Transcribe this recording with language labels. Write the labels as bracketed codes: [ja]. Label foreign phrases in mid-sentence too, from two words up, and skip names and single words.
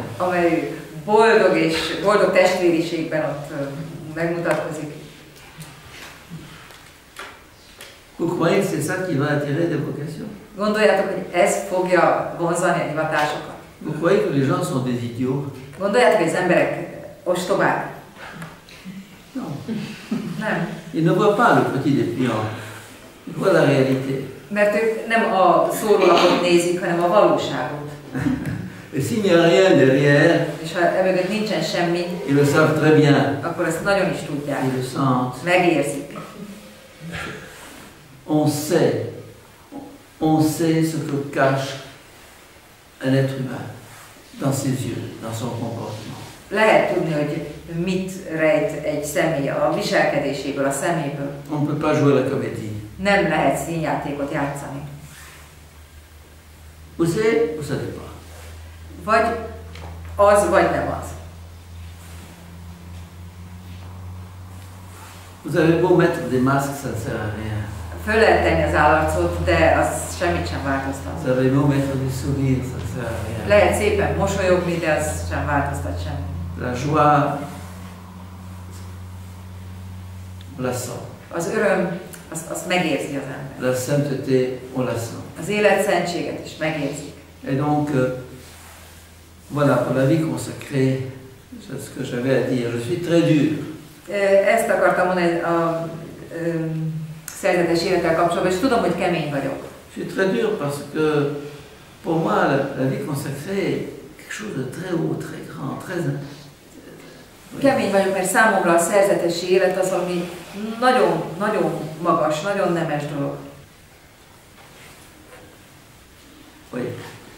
[hu] amely boldog és boldog testvériségben ott megmutatkozik. [fr] Vous croyez que c'est ça qui va attirer des vocations? [hu] Gondoljátok, hogy ez fogja vonzani a hivatásokat? [fr] Vous croyez que les gens sont des idiots? [hu] Gondoljátok, hogy az emberek ostobák? [fr] Non. [hu] Nem. [fr] Ils ne voient pas le petit dépliant. Ils voient la réalité. [hu] Mert ők nem a szórólapot nézik, hanem a valóságot. [fr] Et s'il n'y a rien derrière, [hu] És ha emögött nincsen semmi, [fr] ils le savent très bien. [hu] akkor ezt nagyon is tudják. [fr] Ils le sentent. [hu] Megérzik. [fr] On sait. on sait ce que cache un être humain dans ses yeux, dans son comportement. [hu] Lehet tudni, hogy mit rejt egy személy a viselkedéséből, a szeméből. [fr] On ne peut pas jouer la comédie. [hu] Nem lehet színjátékot játszani. [fr] Vous savez, vous savez pas. [hu] Vagy az, vagy nem az. [fr] Vous avez beau mettre des masques, ça ne sert à rien. [hu] Föl lehet tenni az állarcot, de az semmit sem változtat. [fr] Vous avez beau mettre des sourires, ça ne sert à rien. [hu] Lehet szépen mosolyogni, de az sem változtat semmit. [fr] La joie, on la sent. [hu] Az öröm, azt megérzi az ember. [fr] La sainteté, on la sent. [hu] Az életszentséget is megérzik. [fr] Et donc, voilà, pour la vie consacrée, c'est ce que j'avais à dire. Je suis très dur. [hu] Ezt akartam mondani a szerzetes élettel kapcsolatban, és tudom, hogy kemény vagyok. [fr] Je suis très dur parce que pour moi, la vie consacrée est quelque chose de très haut, très grand, très... [hu] Kemény vagyok, mert számomra a szerzetesi élet az, ami nagyon, nagyon magas, nagyon nemes dolog. [fr] Oui.